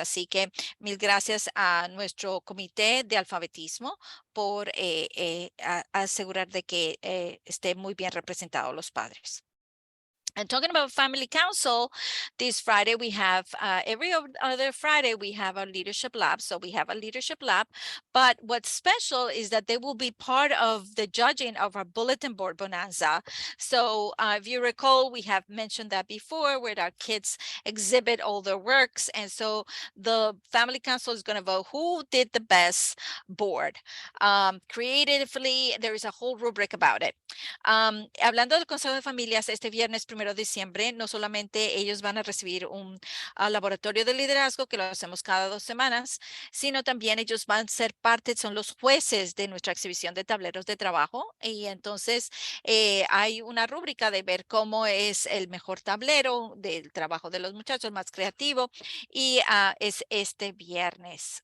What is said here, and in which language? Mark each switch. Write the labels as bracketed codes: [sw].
[es] Así que mil gracias a nuestro comité de alfabetismo por asegurar de que esté muy bien representados los padres. [en] And talking about family council, this Friday we have, every other Friday we have our leadership lab. So we have a leadership lab, but what's special is that they will be part of the judging of our bulletin board bonanza. So if you recall, we have mentioned that before where our kids exhibit all their works. And so the family council is going to vote who did the best board. Creatively, there is a whole rubric about it. [es] Hablando del Consejo de Familias, este viernes 1 de diciembre, no solamente ellos van a recibir un laboratorio de liderazgo que lo hacemos cada 2 semanas, sino también ellos van a ser parte, son los jueces de nuestra exhibición de tableros de trabajo. Y entonces hay una rúbrica de ver cómo es el mejor tablero del trabajo de los muchachos, más creativo, y es este viernes.